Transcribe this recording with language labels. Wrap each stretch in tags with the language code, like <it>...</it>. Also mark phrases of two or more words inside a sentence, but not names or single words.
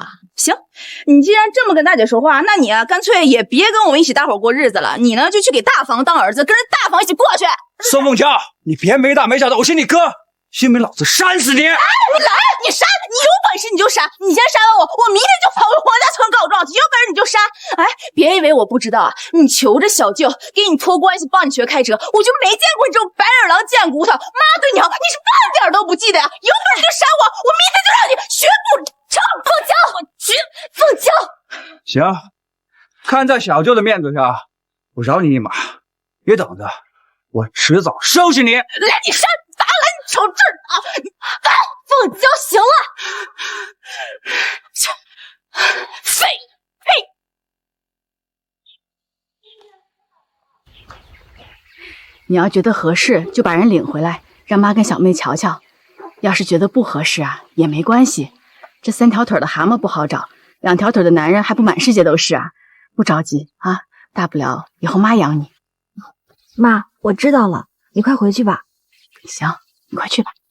<zh>行，你既然这么跟大姐说话，那你啊，干脆也別跟我們一起大伙過日子了。你呢，就去給大房當兒子，跟着大房一起過去。宋鳳嬌，你別沒大沒小的，我是你哥，信不信老子扇死你！哎，你來，你扇，你有本事你就扇，你先扇完我明天就跑回黃家村告狀去，有本事你就扇。哎，別以為我不知道啊，你求着小舅給你托關係幫你學開車，我就沒見過你這種白眼狼見骨頭。媽對你好，你是半點都不記得呀！有本事就扇我，我明天就讓你學不成。鳳嬌，鳳嬌，行，看在小舅的面子上，我饒你一馬，別等着，我遲早收拾你。來，你扇，咋來？你瞅這啊！來，鳳嬌，行了，廢，呸！你要覺得合適，就把人領回來，讓媽跟小妹瞧瞧。要是覺得不合適啊，也沒關係。這3條腿的蛤蟆不好找，2條腿的男人還不滿世界都是啊！不着急啊，大不了以後媽養你。媽，我知道了，你快回去吧。行，你快去吧。</zh>